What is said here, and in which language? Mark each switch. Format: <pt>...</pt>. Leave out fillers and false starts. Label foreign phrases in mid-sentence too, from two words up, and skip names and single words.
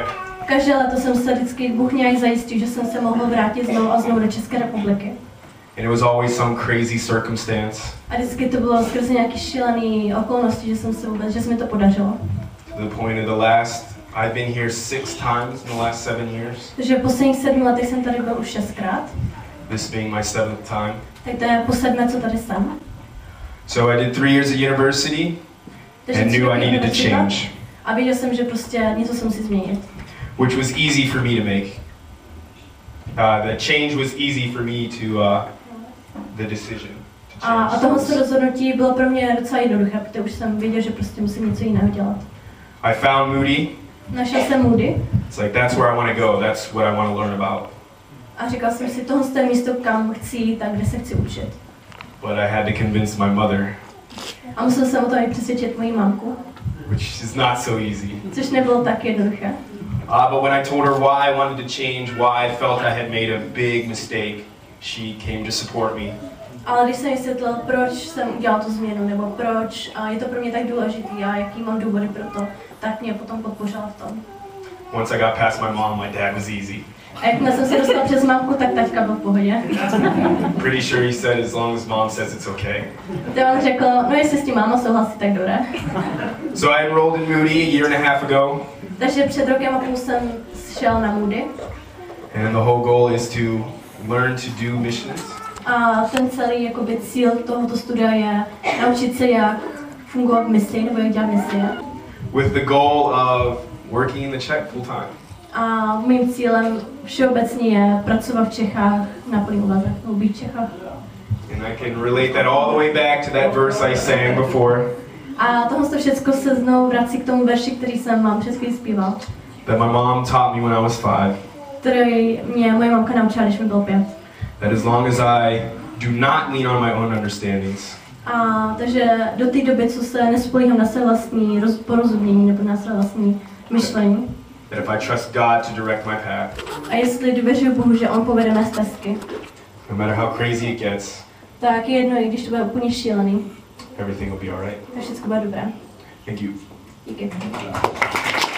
<cs>Každé leto jsem se vždycky Bůh nějak zajistil, že jsem se mohl vrátit znovu a znovu do České republiky.</cs> <en>And it was always some crazy circumstance.</en> <cs>A vždycky to bylo skrze nějaký šílený okolnosti, že se mi to podařilo.</cs> <en>To the point of the last, I've been here 6 times in the last 7 years.</en> <cs>Takže v posledních 7 letech jsem tady byl už 6krát.</cs> <en>This being my 7th time.</en> <cs>Tak to je po 7, co tady jsem.</cs> <en>So I did 3 years at university</en> <cs>Takže</cs> <en>and</en> <cs>3</cs> <en>knew I</en> <cs>roky</cs> <en>needed to</en> <cs>univerzita.</cs> <en>change,</en> <cs>A věděl jsem, že prostě něco se musí změnit.</cs> <en>which was easy for me to make. The change was easy for me to the decision to</en> <cs>A</cs> <en>change.</en> <cs>tohle rozhodnutí bylo pro mě docela jednoduché, protože už jsem věděl, že prostě musím něco jiného dělat.</cs> <en>I found Moody.</en> <cs>Našel jsem Moody</cs> <en>It's like that's where I want to go. That's what I want to learn about.</en> <cs>a říkal jsem si, tohle je místo, kam chci jít a kde se chci učit.</cs> <en>But I had to convince my mother,</en> <cs>A musel jsem o tom i přesvědčit moji mamku,</cs> <en>which is not so easy.</en> <cs>což nebylo tak jednoduché.</cs> <en>But when I told her why I wanted to change, why I felt I had made a big mistake, she came to support me.</en> <cs>Ale když jsem vysvětlil, proč jsem udělal tu změnu, nebo proč je to pro mě tak důležitý a jaký mám důvody pro to, tak mě potom podpořila v tom.</cs> <en>Once I got past my mom, my dad was easy.</en> <cs>A jakmile jsem se dostal přes mamku, tak taťka byl v pohodě.</cs> <en>Pretty sure he said as long as mom says it's okay.</en> <cs>Tak on řekl, no jestli s tím máma souhlasí, tak dobré.</cs> <en>So I enrolled in Moody a year and a half ago.</en> <cs>Takže před rokem a půl jsem šel na Moody.</cs> <en>And the whole goal is to learn to do missions.</en> <cs>A ten celý jakoby, cíl tohoto studia je naučit se, jak fungovat v misi, nebo jak dělat misie.</cs> <en>With the goal of working in the Czech full time.</en> <cs>A mým cílem všeobecně je pracovat v Čechách na plný úvazek, nebo být v Čechách.</cs> <en>And I can relate that all the way back to that verse I sang before.</en> <cs>A tohle všechno se znovu vrací k tomu verši, který jsem vám před chvílí zpíval.</cs> <en>That my mom taught me when I was 5.</en> <cs>Který mě moje mamka naučila, když mi bylo 5.</cs> <en>That as long as I do not lean on my own understandings,</en> <cs>A takže do té doby, co se nespolíhám na své vlastní porozumění nebo na své vlastní myšlení.</cs> <en>that if I trust God to direct my path,</en> <cs>A jestli důvěřuji Bohu, že On povede mé stezky,</cs> <en>no matter how crazy it gets,</en> <cs>tak je jedno, i když to bude úplně šílený,</cs> <en>everything will be all right.</en> <cs>tak všechno bude dobré.</cs> <en>Thank you.</en> <cs>Díky.</cs>